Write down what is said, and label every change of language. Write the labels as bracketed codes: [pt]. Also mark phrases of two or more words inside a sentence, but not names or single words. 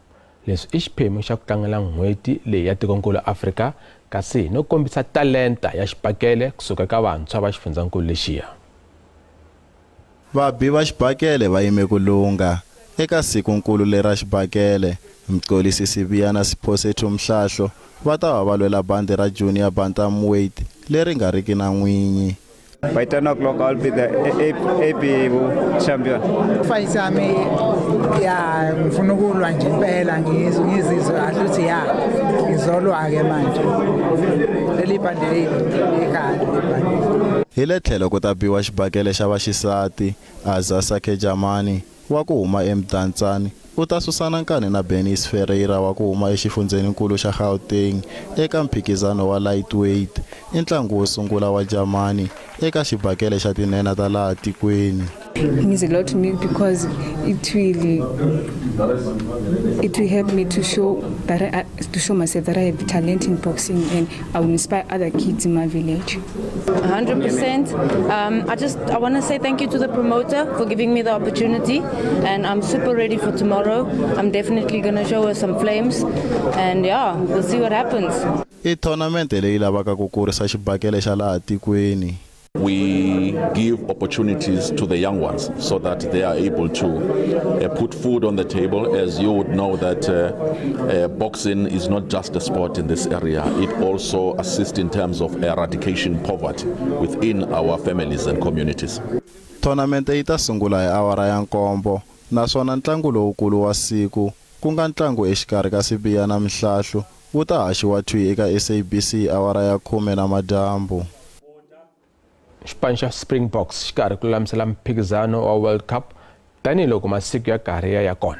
[ts] Leswi i xiphemu xa ku tlangela n'hweti leyi ya tikonkulu Afrika kasi no kombisa talenta ya xibakele kusuka ka vantshwa va xifundzeninkulu lexiya. Vabi va xibakele va yime ku lunga eka sikunkulu lera xibakele. Mqolisi Sibiyana Siphosethu Mhlahlo va ta va lwela bandi ra [en] junior bantamweight [ts] leri nga riki na n'winyi. [en] By 10 o'clock, I'll be the AP champion. [zu] Fight sami ya ngifuna ukulwa nje impela ngizizwe ahluthi ya ngizolwa ke manje. Leli bandi ikhadi libandi. [ts] Hi le tlhelo ku ta biwa xibakele xa vaxisati Azasa Kejamani wa ku huma eMdantsane u ta susana nkani na Benis Ferreira wa ku huma exifundzeninkulu xa Gauteng eka mphikizano wa lightweight i ntlangu wo sungula wa Jamani eka xibakele xa tinena ta laha tikweni. [en] It means a lot to me because it will help me to show myself that I have talent in boxing and I will inspire other kids in my village. 100%. I want to say thank you to the promoter for giving me the opportunity, and I'm super ready for tomorrow. tomorrow. I'm definitely going to show her some flames, and yeah, we'll see what happens. [ts] I-tournament leyi lavaka ku kurisa xibakele xa laha tikweni. [en] We give opportunities to the young ones so that they are able to put food on the table. As you would know that boxing is not just a sport in this area, it also assists in terms of eradication poverty within our families and communities. [ts] Tournament yi ta sungula hi awara ya nkombo, naswona ntlangu lowukulu wa siku ku nga ntlangu exikarhi ka Sibiya na Mhlahlu wu ta haxiwa twi eka SABC awara ya 10 namadyambu. Xipano xa Springboks xi karhi ku lulamisela mphikizano wa World Cup tanihiloko masiku ya karhi ya kona.